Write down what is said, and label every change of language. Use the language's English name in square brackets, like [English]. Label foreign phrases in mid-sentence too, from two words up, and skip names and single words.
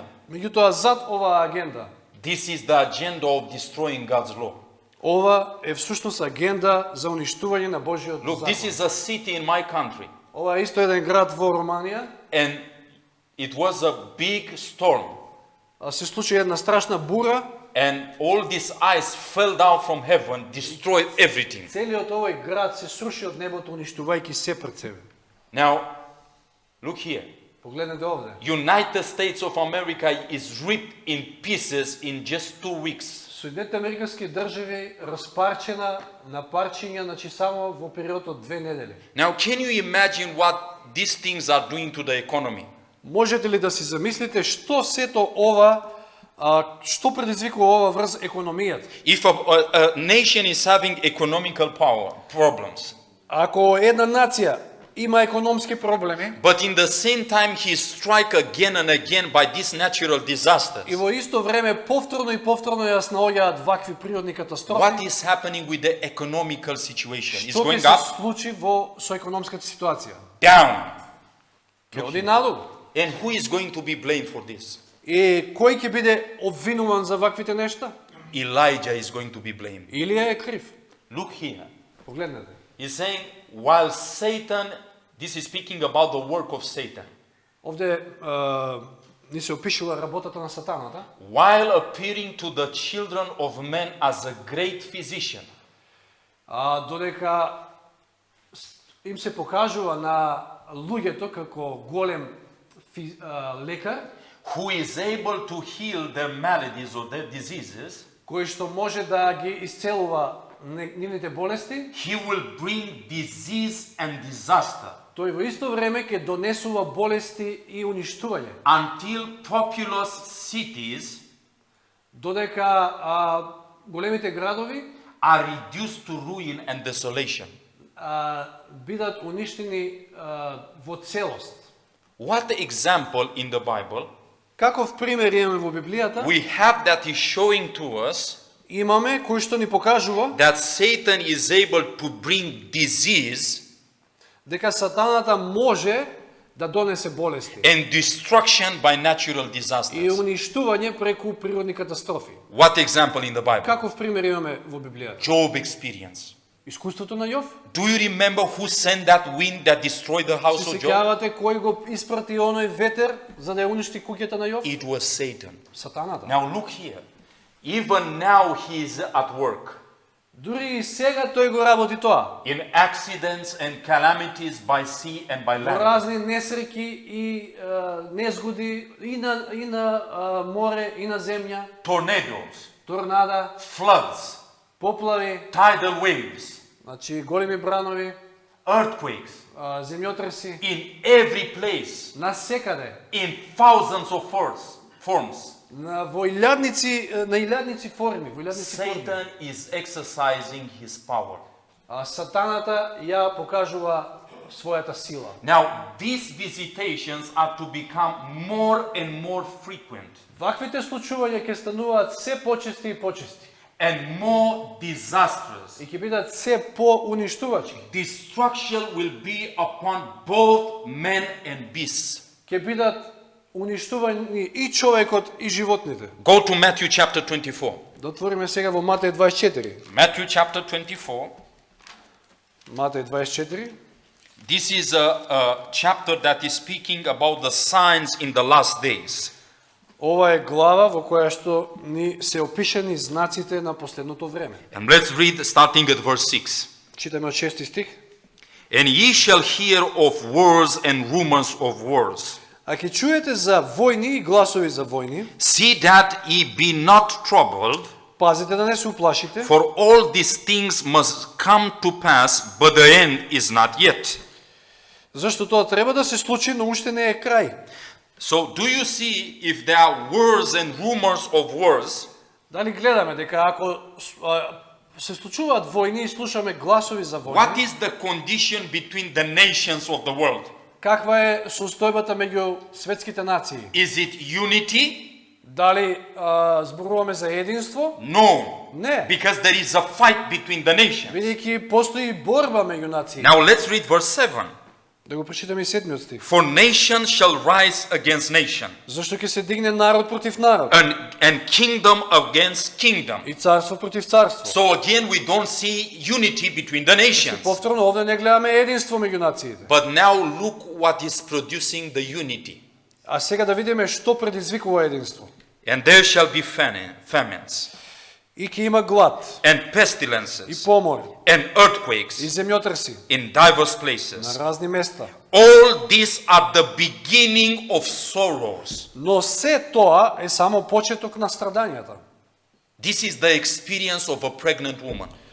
[Macedonian] Меѓутоа зад оваа агенда, [English] this is the agenda of destroying God's law. [Macedonian] ова е всушност агенда за уништување на Божјиот [English] Look, this [Macedonian] закон. [English] is a city in my country, [Macedonian] Ова е исто еден град во Романија. [English] and it was a big storm, [Macedonian] Се случи една страшна бура. [English] and all this ice fell down from heaven, destroyed everything. [Macedonian] Целиот овој град се сруши од небото, уништувајќи се пред себе. [English] Now, look here. [Macedonian] Погледнете овде. [English] United States of America is ripped in pieces in just 2 weeks. [Macedonian] Соединетите американски држави распарчена на парчиња, значи само во период од 2 недели. [English] Now, can you imagine what these things are doing to the economy? [Macedonian] Можете ли да си замислите што сето ова, што предизвикува ова врз економијата? [English] If a nation is having economical power problems, [Macedonian] Ако една нација има економски проблеми [English] but in the same time he is struck again and again by these natural disasters, [Macedonian] и во исто време повторно и повторно ја снаоѓаат вакви природни [English] what [Macedonian] катастрофи, [English] is happening with the economical situation? It's [Macedonian] што ќе [English] going [Macedonian] се [English] up, [Macedonian] случи со економската ситуација? [English] down. [Macedonian] Ќе оди надолу. [English] And who is going to be blamed for this? [Macedonian] И кој ќе биде обвинуван за ваквите нешта? [English] Elijah is going to be blamed. [Macedonian] Илија е крив. [English] Look here. [Macedonian] Погледнете. [English] He's saying, while Satan, this is speaking about the work of Satan, [Macedonian] Овде ни се опишува работата на сатаната. [English] while appearing to the children of men as a great physician, [Macedonian] Додека им се покажува на луѓето како голем лекар, [English] who is able to heal their maladies or their diseases, [Macedonian] кој што може да ги исцелува нивните болести, [English] he will bring disease and disaster [Macedonian] тој во исто време ќе донесува болести и уништување. [English] until populous cities [Macedonian] Додека големите градови [English] are reduced to ruin and desolation. [Macedonian] бидат уништени во целост. [English] What example in the Bible [Macedonian] Каков пример имаме во Библијата? [English] we have that is showing to us [Macedonian] Имаме кој што ни покажува [English] that Satan is able to bring disease [Macedonian] дека сатаната може да донесе болести [English] and destruction by natural [Macedonian] и [English] disasters. [Macedonian] уништување преку природни катастрофи. [English] What example in the Bible? [Macedonian] Каков пример имаме во Библијата? [English] Job experience. [Macedonian] Искуството на Јов. [English] Do you remember who sent that wind that destroyed the house [Macedonian] Се [English] of Job? [Macedonian] сеќавате кој го испрати оној ветер за да ја уништи куќата на Јов? [English] It was Satan. [Macedonian] Сатаната. [English] Now look here. Even now he is at work. [Macedonian] Дури и сега тој го работи тоа. [English] in accidents and calamities by sea and by [Macedonian] Во [English] land. [Macedonian] разни несреќи и незгоди и на море и на земја, [English] Tornadoes, [Macedonian] торнада, [English] floods, [Macedonian] поплави, [English] tidal waves, [Macedonian] значи големи бранови, [English] earthquakes, [Macedonian] земјотреси, [English] in every place, [Macedonian] насекаде, [English] in thousands of forms. [Macedonian] во илјадници форми, во илјадници форми. [English] Satan is exercising his power. [Macedonian] Сатаната ја покажува својата сила. [English] Now, these visitations are to become more and more frequent [Macedonian] Ваквите случувања ќе стануваат се почести и почести [English] and more disastrous. [Macedonian] и ќе бидат се поуништувачки. [English] Destruction will be upon both men and beasts. [Macedonian] Ќе бидат уништувани и човекот и животните. [English] Go to Matthew chapter 24. [Macedonian] Да отвориме сега во Матеј 24. [English] Matthew chapter 24. [Macedonian] Матеј 24. [English] This is a chapter that is speaking about the signs in the last days. [Macedonian] Ова е глава во која што ни се опишани знаците на последното време. [English] And let's read starting at verse 6. [Macedonian] Читаме од 6 стих. [English] And ye shall hear of wars and rumors of wars. [Macedonian] А ќе чуете за војни и гласови за војни, [English] See that ye be not troubled, [Macedonian] пазите да не се уплашите, [English] for all these things must come to pass, but the end is not yet. [Macedonian] зашто тоа треба да се случи, но уште не е крај. [English] So do you see if there are wars and rumors of wars, [Macedonian] Дали гледаме дека ако се случуваат војни и слушаме гласови за [English] what [Macedonian] војни, [English] is the condition between the nations of the world? [Macedonian] каква е состојбата меѓу светските нации? [English] Is it unity? [Macedonian] Дали зборуваме за единство? [English] No, [Macedonian] Не, [English] because there is a fight between the nations. [Macedonian] бидејќи постои борба меѓу нации. [English] Now let's read verse 7. [Macedonian] Да го прочитаме и 7 стих. [English] For nation shall rise against nation, [Macedonian] Зашто ќе се дигне народ против народ [English] and kingdom against kingdom. [Macedonian] и царство против царство. [English] So again, we don't see unity between the nations. [Macedonian] Повторно овде не гледаме единство меѓу нациите. [English] But now look what is producing the unity. [Macedonian] А сега да видиме што предизвикува единство. [English] And there shall be famines, [Macedonian] И ќе има глад, [English] and [Macedonian] и [English] pestilences, [Macedonian] помор, [English] and [Macedonian] и [English] earthquakes [Macedonian] земјотреси [English] in diverse [Macedonian] на [English] places. [Macedonian] разни места. [English] All these are the beginning of sorrows. [Macedonian] Но се тоа е само почеток на страдањата. [English] This is the experience of a pregnant woman.